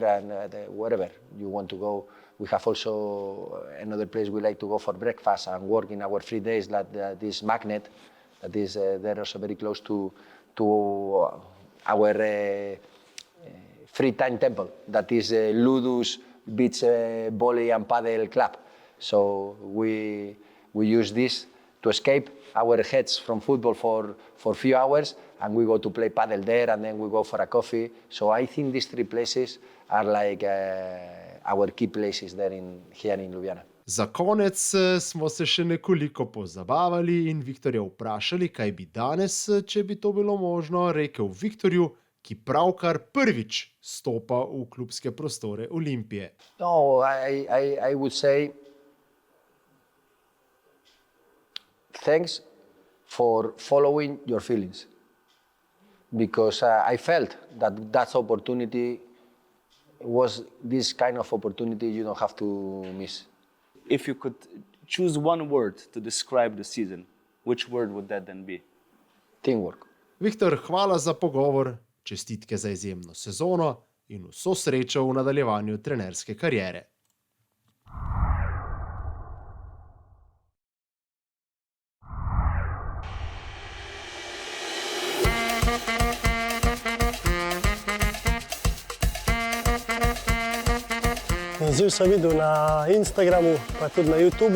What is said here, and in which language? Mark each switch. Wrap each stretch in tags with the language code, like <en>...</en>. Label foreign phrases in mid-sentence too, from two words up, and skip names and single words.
<en>And wherever you want to go. We have also another place we like to go for breakfast and work in our free days, that this Magnet, that is there also very close to our free time temple, that is Ludus Beach Volley and Paddle Club. So we use this to escape our heads from football for a few hours, and we go to play paddle there, and then we go for a coffee. So I think these three places are like our key places there here in Ljubljana.</en> <sl>Za konec smo se še nekoliko pozabavali in Viktorja vprašali, kaj bi danes, če bi to bilo možno, rekel Viktorju, ki pravkar prvič stopa v klubske prostore Olimpije.</sl> <en>No, I would say thanks for following your feelings, because I felt that opportunity was this kind of opportunity you don't have to miss. If you could choose one word to describe the season, which word would that then be? Teamwork.</en> <sl>Viktor, hvala za pogovor, čestitke za izjemno sezono in vso srečo v nadaljevanju trenerske kariere. Izziv sem videl na Instagramu, pa tudi na YouTubu.</sl>